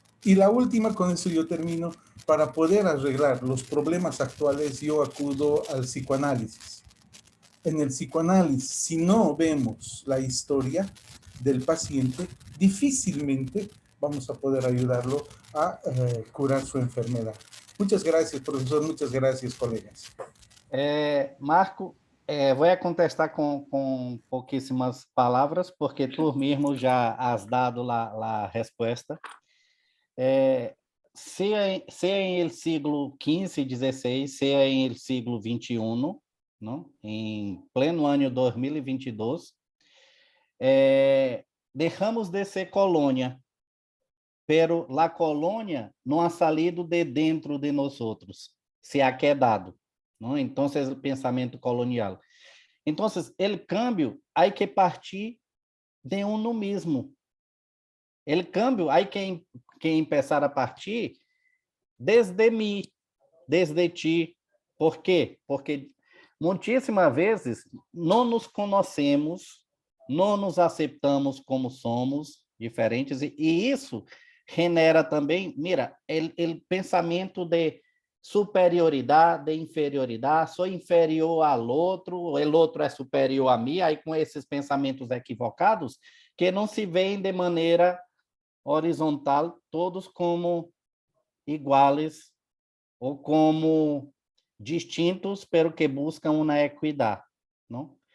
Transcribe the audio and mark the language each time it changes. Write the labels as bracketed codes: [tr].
[es] Y la última, con eso yo termino, para poder arreglar los problemas actuales, yo acudo al psicoanálisis. En el psicoanálisis, si no vemos la historia del paciente, difícilmente vamos a poder ayudarlo a curar su enfermedad. Muchas gracias, profesor. Muchas gracias, colegas. [pt] Marco, vou contestar com pouquíssimas palavras, porque tu mesmo já [es] has dado [pt] a resposta. [es] Sea em el siglo XV, XVI, sea em el siglo XXI, [pt] não? Em pleno ano 2022, deixamos de ser colônia, [es] pero la colônia [pt] não [es] ha salido [pt] de dentro de nós outros, [es] se ha quedado, [pt] não? Então, é o pensamento colonial. Então, o [es] cambio hay que partir de uno mismo. O cambio hay que empezar a partir [pt] desde mim, [es] desde ti. [pt] Por quê? Porque muitíssimas vezes não nos conhecemos, não nos aceitamos como somos, diferentes, e isso genera também, [es] mira, [pt] o pensamento de superioridade, de inferioridade, sou inferior ao outro, o outro é superior a mim, aí com esses pensamentos equivocados, que não se veem de maneira horizontal, todos como iguais ou como distintos, [es] pero [pt] que buscam uma equidade, não?